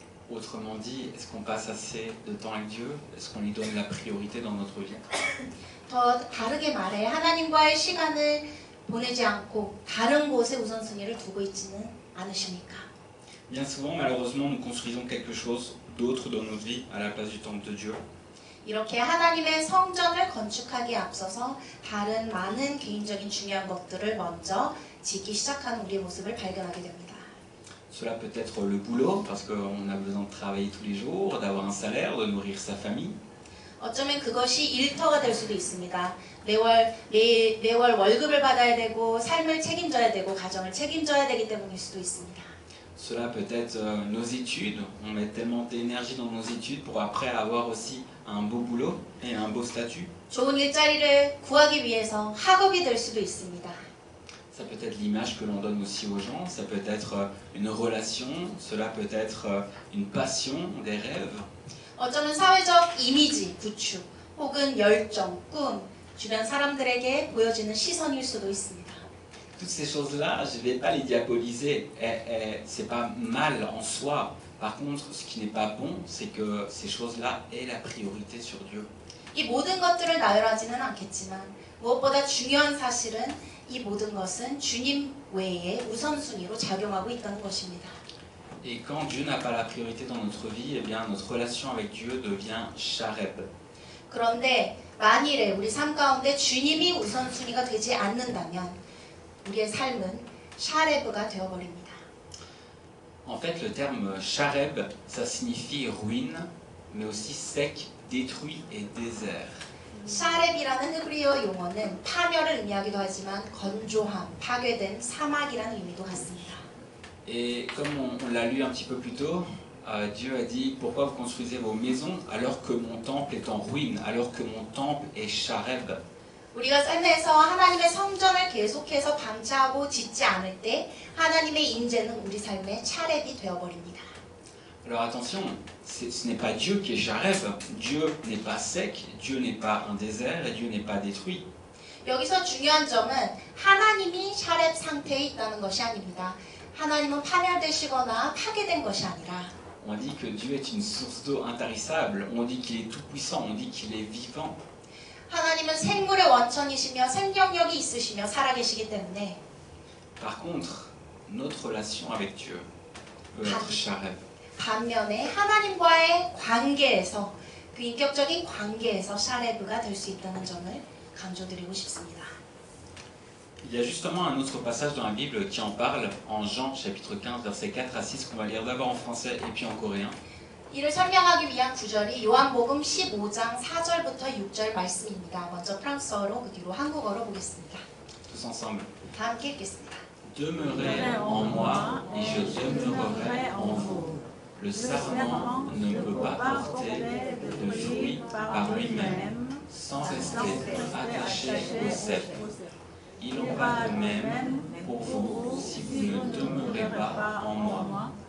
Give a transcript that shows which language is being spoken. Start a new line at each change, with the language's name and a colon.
French: Autrement dit, est-ce qu'on passe assez de temps avec Dieu? Est-ce qu'on lui donne la priorité dans notre vie?
Korean: 더 다르게 말해 하나님과의 시간을 보내지 않고 다른 곳에 우선순위를 두고 있지는 않으십니까?
French: Bien souvent, malheureusement, nous construisons quelque chose d'autre dans notre vie à la place du temple de Dieu.
Korean: 이렇게 하나님의 성전을 건축하기에 앞서서 다른 많은 개인적인 중요한 것들을 먼저 짓기 시작하는 우리의 모습을 발견하게 됩니다.
French: Cela peut être le boulot, parce qu'on a besoin de travailler tous les jours, d'avoir un salaire, de nourrir sa famille.
Korean: 어쩌면 그것이 일터가 될 수도 있습니다. 매월 월급을 받아야 되고 삶을 책임져야 되고 가정을 책임져야 되기 때문일 수도 있습니다.
French: Cela peut être nos études. On met tellement d'énergie dans nos études pour après avoir aussi un beau boulot et un beau statut.
Korean: 좋은 일자리를 구하기 위해서 학업이 될 수도 있습니다.
French: Ça peut être l'image que l'on donne aussi aux gens, ça peut être une relation, cela peut être une passion, des rêves.
Korean: 어쩌면 사회적 이미지 구축 혹은 열정, 꿈, 주변 사람들에게 보여지는 시선일 수도 있습니다.
French: Toutes ces choses-là, je ne vais pas les diaboliser, c'est pas mal en soi. Par contre, ce qui n'est pas bon, c'est que ces choses-là aient la priorité sur Dieu.
Korean: 이 모든 것들을 나열하지는 않겠지만 무엇보다 중요한 사실은 이 모든 것은 주님 외에 우선순위로 작용하고 있다는 것입니다.
French: Et quand Dieu n'a pas la priorité dans notre vie, eh bien notre relation avec Dieu devient chareb.
Korean: 그런데 만일에 우리 삶 가운데 주님이 우선순위가 되지 않는다면 우리의 삶은 샤레브가 되어버립니다.
French: En fait, le terme chareb, ça signifie ruine, mais aussi sec, détruit et désert.
Korean: 샤렙이라는 히브리어 용어는 파멸을 의미하기도 하지만 건조함, 파괴된 사막이라는 의미도 같습니다.
French: Et comme on l'a lu un petit peu plus tôt, Dieu a dit « Pourquoi vous construisez vos maisons alors que mon temple est en ruine, alors que mon temple est chareb ?»
Korean: 우리가 삶에서 하나님의 성전을 계속해서 방치하고 짓지 않을 때 하나님의 임재는 우리 삶의 차렙이 되어버립니다.
French: Alors attention, ce n'est pas Dieu qui est chareb, Dieu n'est pas sec, Dieu n'est pas un désert et Dieu n'est pas détruit.
Korean: 여기서 중요한 점은 하나님이 샤렙 상태에 있다는 것이 아닙니다. 하나님은 파멸되시거나 파괴된 것이 아니라
French: On dit que Dieu est une source d'eau intarissable, on dit qu'il est tout puissant, on dit qu'il est vivant.
Korean: 하나님은 생물의 원천이시며 생명력이 있으시며 살아계시기 때문에
French: Par contre, notre relation avec Dieu peut être chareb.
Korean: 반면에 하나님과의 관계에서 그 인격적인 관계에서 샤레브가 될 수 있다는 점을 강조드리고 싶습니다.
French: Il y a justement un autre passage dans la Bible qui en parle, en Jean chapitre 15 versets 4 à 6 qu'on va lire d'abord en français et puis en coréen.
Korean: 이를 설명하기 위한 구절이 요한복음 15장 4절부터 6절 말씀입니다. 먼저 프랑스어로 그 뒤로 한국어로 보겠습니다.
French: Tous ensemble.
Korean: 다 함께 읽겠습니다.
French: Demeurez en moi et je demeurerai en vous. Le sarment ne peut pas porter de fruits par lui-même sans rester attaché au cep. Il en va de même pour vous si vous ne demeurez pas en moi.